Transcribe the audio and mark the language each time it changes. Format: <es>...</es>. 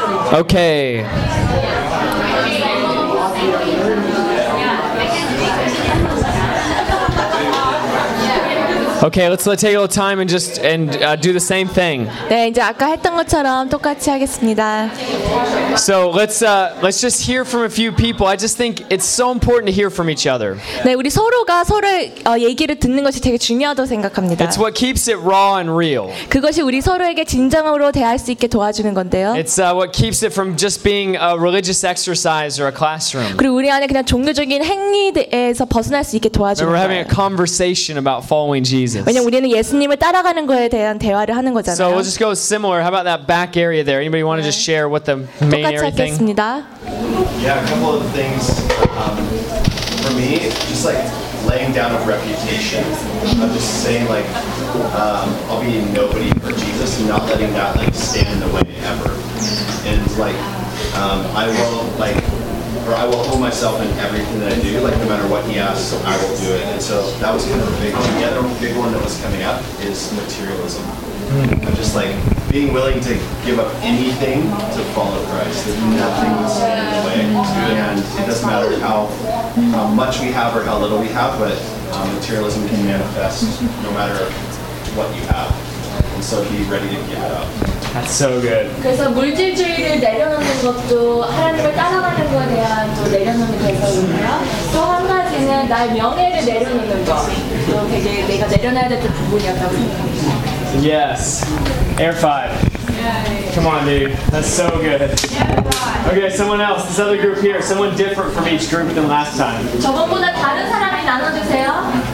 <en>Okay. Okay, let's take a little time and just do the same thing.</en> <ko>네, 이제 아까 했던 것처럼 똑같이 하겠습니다.</ko> <en>So let's just hear from a few people. I just think it's so important to hear from each other.</en> <ko>네, 우리 서로가 서로 얘기를 듣는 것이 되게 중요하다고 생각합니다.</ko> <en>It's what keeps it raw and real.</en> <ko>그것이 우리 서로에게 진정으로 대할 수 있게 도와주는 건데요.</ko> <en>It's what keeps it from just being a religious exercise or a classroom.</en> <ko>그리고 우리 안에 그냥 종교적인 행위에서 벗어날 수 있게 도와주는 거예요.</ko> <en>We're having a conversation about following Jesus.</en> <ko>왜냐면 우리는 예수님을 따라가는 거에 대한 대화를 하는 거잖아요.</ko> <en>So we'll just go similar. How about that back area there? Anybody want to just share what the main area thing?</en> <ko>똑같이 하겠습니다.</ko> <en>Yeah, a couple of things. For me, just like laying down a reputation. I'm just saying like I'll be nobody for Jesus and not letting that like stand in the way ever. And like I will hold myself in everything that I do, like no matter what he asks, I will do it. And so that was kind of a big one. The other big one that was coming up is materialism. I'm just like being willing to give up anything to follow Christ. There's nothing that's in the way. And it doesn't matter how much we have or how little we have, but materialism can manifest no matter what you have. And so be ready to give it up. That's so good.</en> <ko>그래서 물질주의를 내려놓는 것도 하나님을 따라가는 것에 대한 또 내려놓는 것이거든요. 또 한 가지 때는 나의 명예를 내려놓는 거. 그거 되게 내가 내려놔야 될 부분이었다고 생각합니다.</ko> <en>Yes. Air 5. Come on, dude. That's so good. Okay, someone else. This other group here. Someone different from each group than last time.</en> <ko>저번보다 다른 사람이 나눠주세요.</ko>